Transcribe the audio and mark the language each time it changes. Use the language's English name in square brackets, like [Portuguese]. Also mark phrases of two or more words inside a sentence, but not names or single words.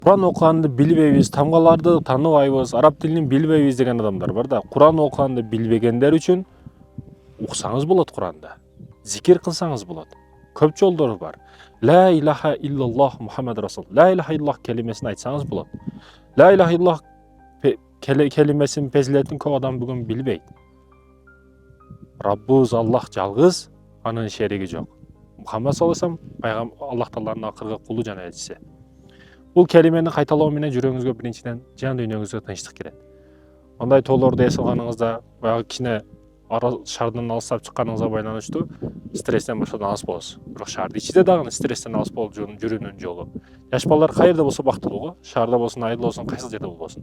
[Kyrgyz] Kur'an okuганды билбейбиз, тамгаларды тааныбайбыз, араб тилин билбейбиз деген адамдар бар да. Kur'an okuганды билбегендер үчүн уксаңыз болот Kur'анды. Зикир кылсаңыз болот. Көп жолдору бар. [Arabic] لا إله إلا الله محمد رسول. لا إله إلا الله [Kyrgyz] келимесин айтсаңыз болот. [Arabic] لا إله إلا الله [Kyrgyz] келимесин, пезилетин көп адам бүгүн билбейт. Раббыбыз Аллах жалгыз, анын шериги жок. Мухаммад [Arabic] صلى الله عليه وسلم [Kyrgyz] Аллах тааланын акыркы кулу жана элчиси. Бул келимени кайталоо менен жүрөгүңүзгө биринчиден жан дүйнөңүзгө тынчтык кирет. Ондай тоолорду эс алганыңызда баягы кичине шаардан алыстап чыкканыңызга байланыштуу стресстен башкадан алыс болосуз. Бирок шаардын ичинде дагы стресстен алыс болуп жүрүүнүн жолу. Жаш балдар каерде болсо бактылуу го, шаарда болсун, айылда болсун, кайсы жерде болбосун.